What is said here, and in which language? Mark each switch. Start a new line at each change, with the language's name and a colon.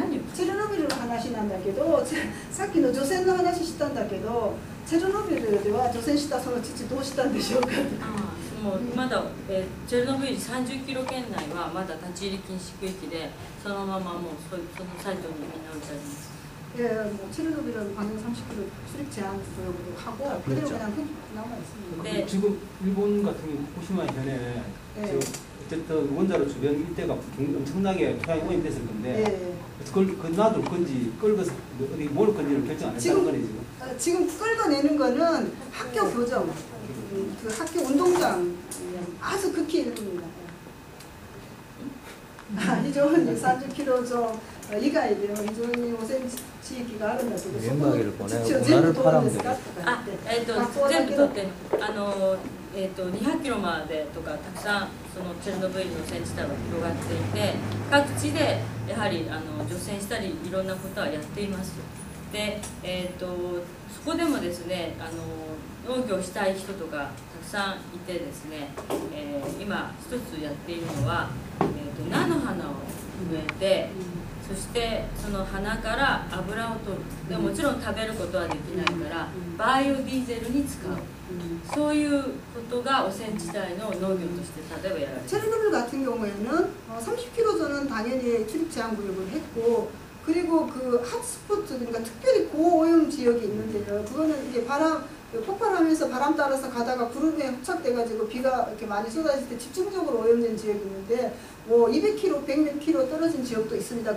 Japanese: 체르노빌을話なんだけど、さっきの除染の話したんだけど、チェルノビルでは除染したその父どうしたんでしょうか。もうまだ、チェルノブイリ30キロ圏内はまだ立ち入り禁止区域で、そのままもうそのサイトにみんな置いてあります。
Korean: 예, 뭐 체르노빌은 방향 30km 출입 제한 구역으로 하고 그대로 그냥 남아 있습니다. 네. 지금 일본 같은 경우 후쿠시마 현에 어쨌든 원자로 주변 일대가 엄청나게 토양이 오염됐을 건데 그걸 놔둘 건지 끌어서 어디 모을 건지를 결정 안 했다는 거네 지금. 지금 끌어내는 거는 학교 교정, 그 학교 운동장 아주 극히 일부입니다.
Japanese: 非常に30km以外では非常に汚染地域があるんだけど、そこの土を全部取るんですかとか言って、全部取って200キロまでとかたくさんそのチェルノブイリの汚染地帯は広がっていて、各地でやはり除染したりいろんなことはやっています。で、そこでもですね農業したい人とかたくさんいてですね、今一つやっているのは、菜の花を植えて、そしてその花から油を取る。でもちろん食べることはできないからバイオディーゼルに使う。そういうことが汚染地帯の農業として例えばやられています。
Korean: 체르노빌 같은 경우에는 30km 전은 당연히 출입 제한 구역을 했고, 그리고 그 핫스포트 그러니까 특별히 고오염 지역이 있는데요. 그거는 이게 폭발하면서 바람 따라서 가다가 구름에 흡착돼가지고 비가 이렇게 많이 쏟아질 때 집중적으로 오염된 지역이 있는데 뭐 200km, 100km 떨어진 지역도 있습니다.